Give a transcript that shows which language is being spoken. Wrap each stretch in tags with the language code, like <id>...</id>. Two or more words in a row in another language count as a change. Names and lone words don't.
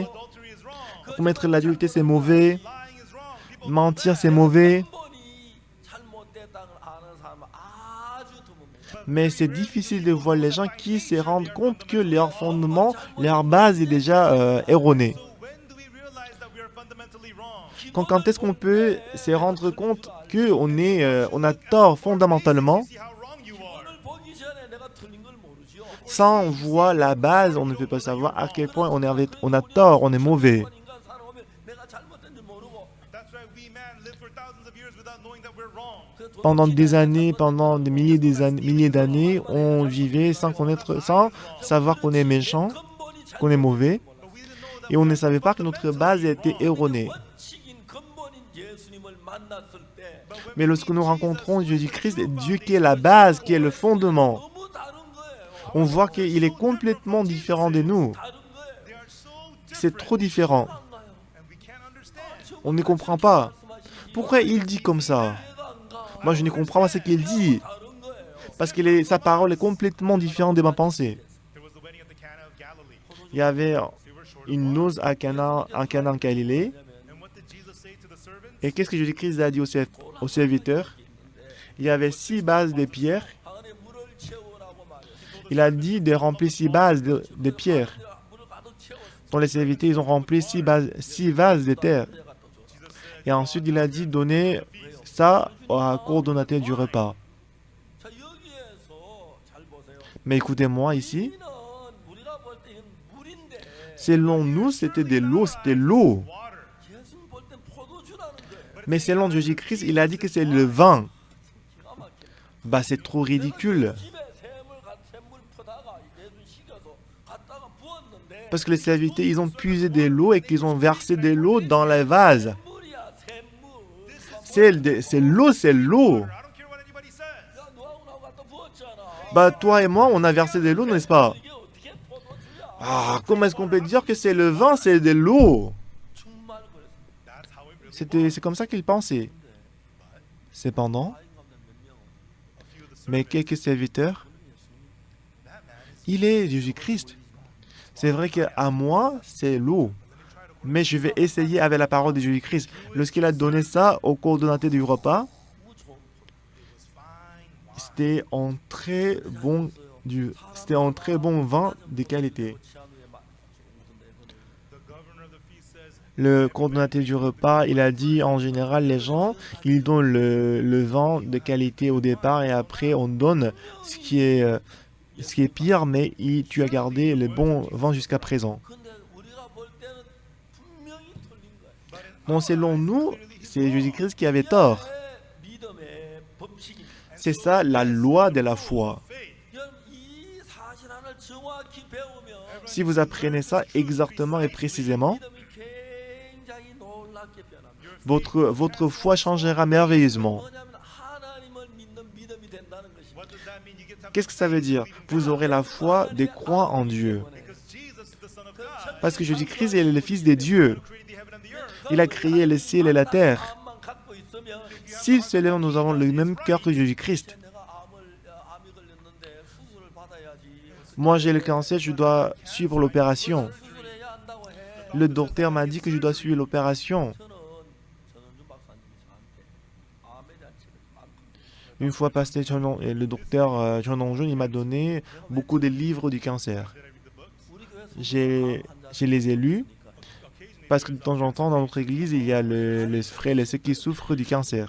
<en>adultery is wrong,</en> <fr>Commettre l'adultère, c'est mauvais.</fr> <en>lying is wrong. People</en> <fr>Mentir, c'est mauvais.</fr> <ko>근본이 잘못됐다는 아는 사람은 아주 드뭅니다.</ko> <fr>Mais c'est difficile de voir les gens qui se rendent compte que leur fondement, leur base est déjà erronée.</fr> <en>So when do we realize that we are fundamentally wrong?</en> <fr>Quand est-ce qu'on peut se rendre compte qu'on a tort fondamentalement?</fr> <en>See how wrong you are.</en> <ko>오늘 보기 전에 내가 틀린 걸 모르지요.</ko> <fr>Sans voir la base, on ne peut pas savoir à quel point on a tort, on est mauvais.</fr> <ko>인간 살아오면 내가 잘못된 줄 모르고</ko> <en>That's why we man live for thousands of years without knowing that we're wrong.</en> <ko>그</ko> <fr>Pendant des années, pendant des milliers d'années, on vivait sans connaître, sans savoir qu'on est méchant,</fr> <ko>근본이</ko> <fr>qu'on est mauvais,</fr> <en>But we didn't know that</en> <fr>et on ne savait pas que notre base était erronée.</fr> <ko>원칙인 근본인 예수님을 만났을 때</ko> <fr>Mais lorsque nous rencontrons Jésus-Christ, Dieu qui est la base, qui est le fondement,</fr> <ko>너무 다른 거예요.</ko> <fr>on voit qu'il est complètement différent de nous.</fr> <ko>다른 거예요.</ko> <en>they are so</en> <fr>C'est</fr> <en>different</en> <fr>trop différent.</fr> <ko>안 가요.</ko> <en>and we can't understand.</en> <fr>On ne comprend pas.</fr> <ko>말씀하시니</ko> <fr>Pourquoi il dit comme ça?</fr> <ko>이해가 안 가.</ko> <fr>Moi, je ne comprends pas ce qu'il dit.</fr> <ko>다른 거예요.</ko> <fr>Parce que sa parole est complètement différente de ma pensée.</fr> <en>There was the wedding at the Cana of Galilee.</en> <fr>Il y avait</fr> <en>They were short.</en> <fr>une noce à Cana en Galilée.</fr> <en>And what did Jesus say to the servants?</en> <fr>Et qu'est-ce que Jésus-Christ a dit aux serviteurs? Il y avait 6 bases de pierres.</fr> <ko>방 안에 물을 채우라고 말했어요.</ko> <fr>Il a dit de remplir 6 bases de pierres.</fr> <ko>물을 가득 채웠어요.</ko> <fr>Dans les serviteurs, ils ont rempli 6 vases de terre.</fr> <ko>내가 또 줘.</ko> <fr>Et ensuite, il a dit donner ça au coordonnateur du repas.</fr> <ko>자 여기에서 잘 보세요.</ko> <fr>Mais écoutez-moi ici.</fr> <ko>우리는 우리가 볼 때 이건 물인데</ko> <fr>Selon nous, c'était de l'eau, c'était l'eau.</fr> <en>Water.</en> <ko>예수님 볼 땐 포도주라는 거예요.</ko> <fr>Mais selon Jésus-Christ, il a dit que c'est le vin.</fr> <ko>기가 막혀.</ko> <fr>Bah, c'est trop ridicule.</fr> <ko>집에 샘물 퍼다가</ko> <fr>Parce que les serviteurs, ils ont puisé de l'eau et qu'ils ont versé de l'eau dans les vases. C'est l'eau, c'est l'eau.</fr> <en>I don't care what anybody says.</en> <ko>야, 너하고 나하고 갖다 부었잖아.</ko> <fr>Bah, toi et moi, on a versé de l'eau, n'est-ce pas?</fr> <ko>이게 어떻게 포도주야?</ko> <fr>Ah, comment est-ce qu'on peut dire que c'est le vin, c'est de l'eau?</fr> <ko>정말 그랬어.</ko> <en>That's how it really was.</en> <fr>C'est comme ça qu'ils pensaient. Cependant,</fr> <ko>다인 가운데 몇 명?</ko> <en>A few of the</en> <fr>mais</fr> <en>servants,</en> <fr>quelques serviteurs,</fr> <en>that man is.</en> <fr>il est Jésus-Christ. C'est vrai qu'à moi, c'est l'eau. Mais je vais essayer avec la parole de Jésus-Christ. Lorsqu'il a donné ça au coordonnateur du repas, c'était en très bon, c'était en très bon vin de qualité.</fr> <en>The governor of the feast says,</en> <fr>Le coordonnateur du repas, il a dit en général, les gens, ils donnent le vin de qualité au départ et après on donne ce qui est pire, mais tu as gardé le bon vin jusqu'à présent.</fr> <ko>근데 우리가 볼 때는 분명히 틀린 거야.</ko> <fr>Donc selon nous, c'est Jésus-Christ qui avait tort.</fr> <ko>믿음의 법칙입니다.</ko> <fr>C'est ça la loi de la foi.</fr> <en>faith.</en> <ko>여러분, 이 사실 하나를 정확히 배우면</ko> <fr>Si vous apprenez ça exactement et précisément,</fr> <ko>믿음이 굉장히 놀랍게 변합니다.</ko> <fr>votre foi changera merveilleusement.</fr> <ko>뭐냐면 하나님을 믿는 믿음이 된다는 것입니다.</ko> <en>What does that mean? You get to have</en> <fr>Qu'est-ce que ça veut dire? Vous aurez la foi des croix en Dieu.</fr> <en>because Jesus is the Son of God.</en> <fr>Parce que Jésus-Christ est le Fils de Dieu.</fr> <en>Who created the heaven and the earth.</en> <fr>Il a créé le ciel et la terre.</fr> <ko>마음만 갖고 있으면</ko> <fr>Si seulement nous avons le même cœur que Jésus-Christ,</fr> <ko>내가 암이 걸렸는데 수술을 받아야지.</ko> <fr>moi j'ai le cancer, je dois suivre l'opération.</fr> <ko>수술해야 한다고 해.</ko> <fr>Le docteur m'a dit que je dois suivre l'opération.</fr> <ko>전원준 박사님이 저한테 암에 대한 책을 많거든요.</ko> <fr>Une fois pasteur et le docteur John Onjun, il m'a donné beaucoup de livres du cancer.</fr> <ko>우리 교회</ko> <fr>Je les ai lus parce que de temps en temps dans notre église, il y a les frères et ceux qui souffrent du cancer.</fr>